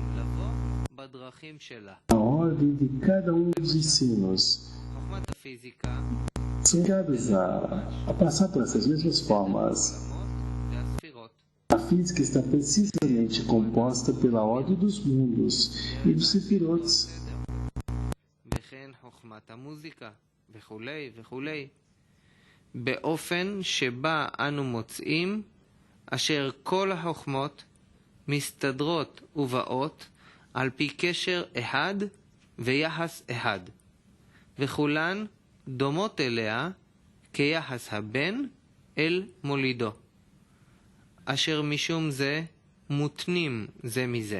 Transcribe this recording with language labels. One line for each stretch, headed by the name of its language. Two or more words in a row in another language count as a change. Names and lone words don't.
Portuguese: A ordem de cada um dos ensinos são ligados a passar por essas mesmas formas. A física está precisamente composta pela ordem dos mundos e dos sefirotes.
Hebrew: באופן שבה אנו מוצאים אשר כל החוכמות מסתדרות ובאות על פי קשר אחד ויחס אחד, וכולן דומות אליה כיחס הבן אל מולידו, אשר משום זה מותנים זה מזה.